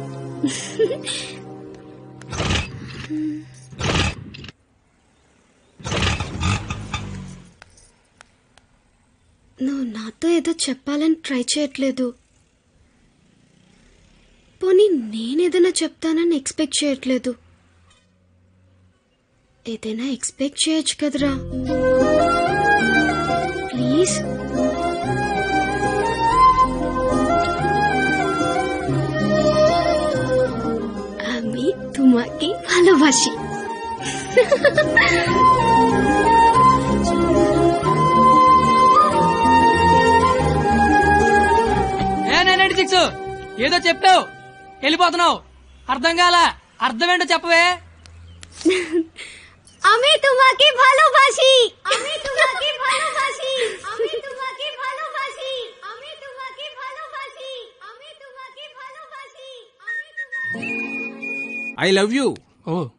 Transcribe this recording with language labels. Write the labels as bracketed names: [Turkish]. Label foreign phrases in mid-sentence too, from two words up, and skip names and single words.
[Telugu] నువ్వు నాతో ఏదో చెప్పాలని ట్రై చేయట్లేదు. పోనీ నేనేదైనా చెప్తానని ఎక్స్పెక్ట్ చేయట్లేదు. ఏదైనా ఎక్స్పెక్ట్ చేయొచ్చు కదరా. ప్లీజ్. [Bangla] আমি তোমাকে ভালোবাসি. [Telugu] ఏదో చెప్పావు, వెళ్ళిపోతున్నావు. అర్థం కాల. అర్థం ఏంటో చెప్పవే. [Bangla] আমি তোমাকে ভালোবাসি. আমি তোমাকে ভালোবাসি. আমি তোমাকে ভালোবাসি. আমি তোমাকে ভালোবাসি. আমি তোমাকে ভালোবাসি. আমি তোমাকে [English] I love you. [Telugu] ఓ.